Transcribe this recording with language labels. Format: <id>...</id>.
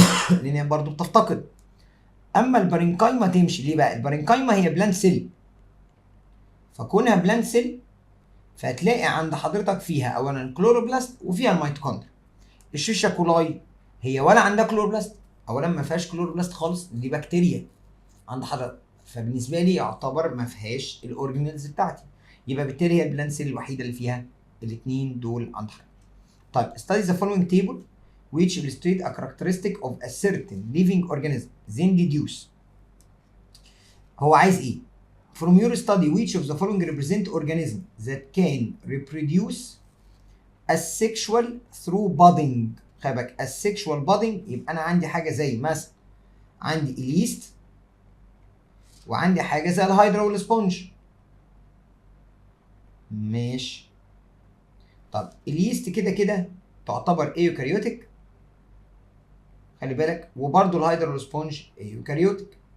<ar>لان هي برضه بتفتقد. اما البارينكايما تمشي ليه بقى؟ البارينكايما هي بلانت سيل، فكونها بلانت سيل فهتلاقي عند حضرتك فيها اولا الكلوروبلاست وفيها الميتوكوندريا. الشيشة كولاي هي ولا عندها كلوروبلاست، اولا ما فيهاش كلوروبلاست خالص، دي بكتيريا عند حضرتك، فبالنسبه لي يعتبر ما فيهاش الاورجانيلز بتاعتي، يبقى بالتالي هي البلانت سيل الوحيده اللي فيها الاثنين دول عند حضرتك.</ar> <en>طيب study the following table which illustrate a characteristic of a certain living organism then deduce.</en> <ar>هو عايز ايه؟</ar> <en>From your study which of the following represent organism that can reproduce asexual through budding.</en> <ar>خلي بالك asexual budding، يبقى انا عندي حاجه زي مثلا عندي اليست وعندي حاجه زي الهيدرا والسبونج. ماشي. طب اليست كده كده تعتبر ايوكاريوتيك، خلي بالك، وبرده الهيدرا والسبونج ايوكاريوتيك.</ar>